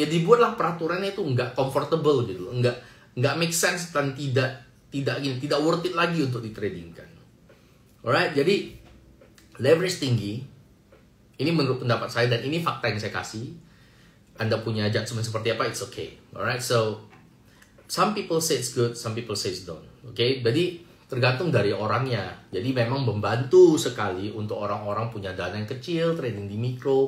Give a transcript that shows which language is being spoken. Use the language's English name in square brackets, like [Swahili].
[Indonesian] Ya dibuatlah peraturannya itu nggak comfortable gitu loh. Nggak [English] make sense [Indonesian] dan tidak [English] worth it [Indonesian] lagi untuk ditradingkan. Alright, jadi leverage tinggi. Ini menurut pendapat saya dan ini fakta yang saya kasih. Anda punya judgement seperti apa, [English] it's okay. Alright, so some people say it's good, some people say it's don't. [Indonesian] Okay, jadi tergantung dari orangnya. Jadi memang membantu sekali untuk orang-orang punya dana yang kecil, trading di mikro.